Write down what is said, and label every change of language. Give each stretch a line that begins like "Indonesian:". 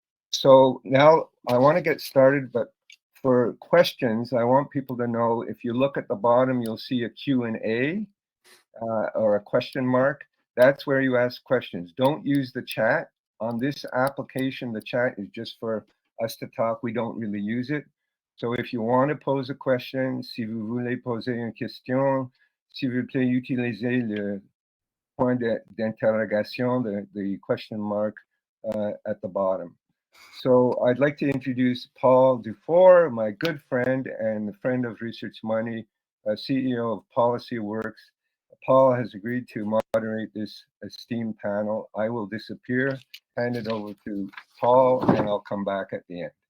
English: So now I want to get started, but for questions, I want people to know, if you look at the bottom, you'll see a Q&A or a question mark. That's where you ask questions. Don't use the chat. On this application, the chat is just for us to talk. We don't really use it. So if you want to pose a question,
French: si vous voulez poser une question, s'il vous plaît, utilisez le point d'interrogation,
English: the question mark at the bottom. So I'd like to introduce Paul Dufour, my good friend and friend of Research Money, CEO of Policy Works. Paul has agreed to moderate this esteemed panel. I will disappear, hand it over to Paul, and I'll come back at the end.